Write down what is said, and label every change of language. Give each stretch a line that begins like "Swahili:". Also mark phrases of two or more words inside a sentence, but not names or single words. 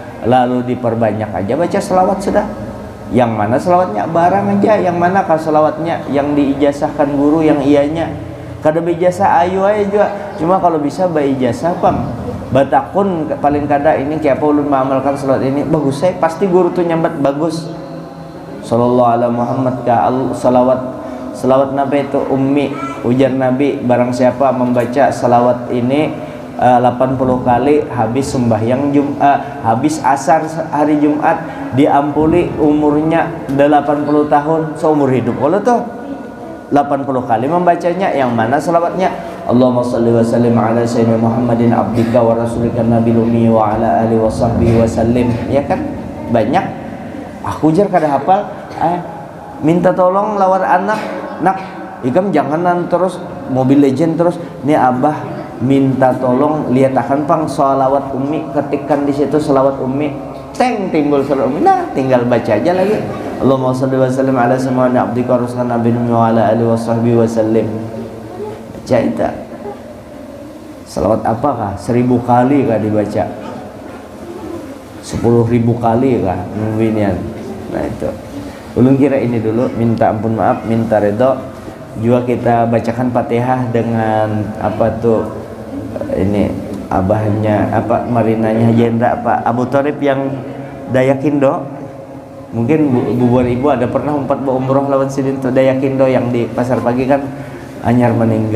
Banjar: Lalu diperbanyak aja baca selawat sudah. Yang mana selawatnya barang aja, yang mana kah selawatnya yang diijazahkan guru yang ianya. Kada beijazah ayu aja juga. Cuma kalau bisa beijazah pang. Batakun paling kada ini kayak apa ulun mengamalkan selawat ini bagus, saya pasti guru tuh nyambat bagus.
Arabic: صلى الله عليه محمد
Banjar: ka selawat Nabi itu ummi, ujar Nabi barang siapa membaca selawat ini 80 kali habis sembahyang Jumat, habis asar hari Jumat, diampuni umurnya 80 tahun seumur hidup. Kalau tuh 80 kali membacanya, yang mana selawatnya
Arabic: اللهم صل وسلم على سيدنا محمد عبدك ورسولك النبي الأمي وعلى آله وصحبه وسلم.
Banjar: Ya kan banyak. Aku jar kada hafal, minta tolong lawar anak, nak ikam janganan terus Mobile Legend terus. Nih abah minta tolong lihat akan pang sholawat ummi, ketikkan di situ sholawat ummi, timbul sholawat ummi, nah tinggal baca aja lagi.
Arabic: اللهم صل وسلم على سيدنا عبدك ورسولك النبي الأمي وعلى آله وصحبه وسلم.
Banjar: Baca itu. Salawat apakah? 1000 kali kah dibaca? 10.000 kali kah? Mungkin. Nah itu. Ulun kira ini dulu, minta ampun maaf, minta redha. Juga kita bacakan Fatihah dengan apa tuh ini abahnya apa marinanya Haji Indra apa Abu Thalib yang Dayak Indo Mungkin bubur ibu ada pernah umpat bawa umroh lawan sidin tuh Dayakindo yang di pasar pagi kan anyar meninggal.